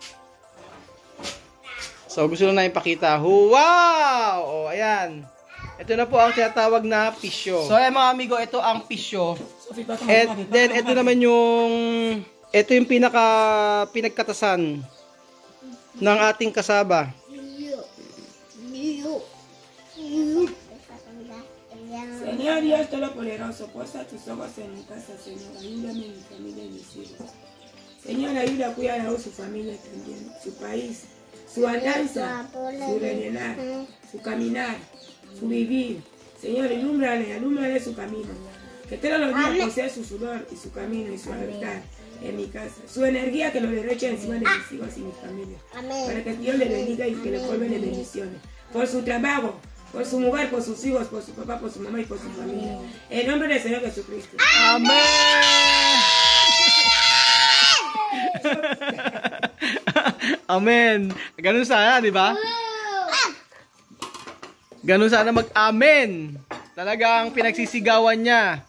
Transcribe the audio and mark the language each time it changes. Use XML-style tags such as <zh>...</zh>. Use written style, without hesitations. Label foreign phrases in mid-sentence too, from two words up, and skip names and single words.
<tl>So, gusto lang na ipakita. Wow! Oh, ayan. Ito na po ang tinatawag na pisyo. So, ayan mga amigo, ito ang pisyo. And then, ito naman yung pinagkatasan ng ating kasaba.</tl> <es>Señor Dios Todopoderoso, posa tus ojos en mi casa, Señor. Ayúdame en mi familia y mis hijos. Señor, ayuda a cuidar a su familia también, su país, su andanza, su rellenar, su caminar, su vivir. Señor, alúmbrale su camino. Que todos los días posea su sudor y su camino y su altar en mi casa. Su energía que lo derroche encima de mis hijos y mi familia. Para que Dios le bendiga y que le colme de bendiciones. Por su trabajo, por su mujer, por sus hijos, por su papá, por su mamá y por su familia. En nombre del Señor Jesucristo. Amen! Amen!</es> <tl>Ganun sana, di ba? Ganun sana mag-amen. Talagang pinagsisigawan niya.</tl>